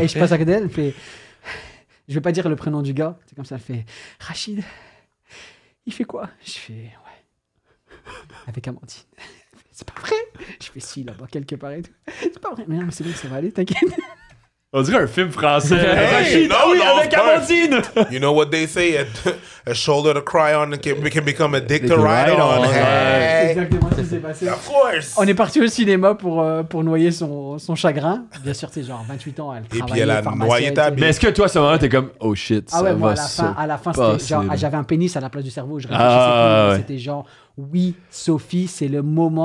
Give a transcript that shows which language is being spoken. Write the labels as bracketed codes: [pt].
[fr] Et je passe à côté d'elle, elle fait... Je vais pas dire le prénom du gars. C'est comme ça, elle fait... Rachid, il fait quoi? Je fais... Ouais. Avec Amandine. C'est pas vrai? Je fais si, là-bas, quelque part et tout. C'est pas vrai. Mais non, mais c'est bon, ça va aller, t'inquiète. On dirait un film français. Hey, non, avec Amandine! [en] You know what they say? A shoulder to cry on can become a dick to ride on. [fr] C'est exactement ce qui s'est passé. [en] Of course! [fr] On est parti au cinéma pour noyer son chagrin. Bien sûr, c'est genre 28 ans, elle travaillait. Et puis elle a noyé ta bille. Mais est-ce que toi, à ce moment-là, t'es comme, [en] oh shit, [fr] ah ça ouais, moi, va à la fin c'était genre, j'avais un pénis à la place du cerveau. Je réfléchissais plus. C'était genre, oui, Sophie, c'est le moment.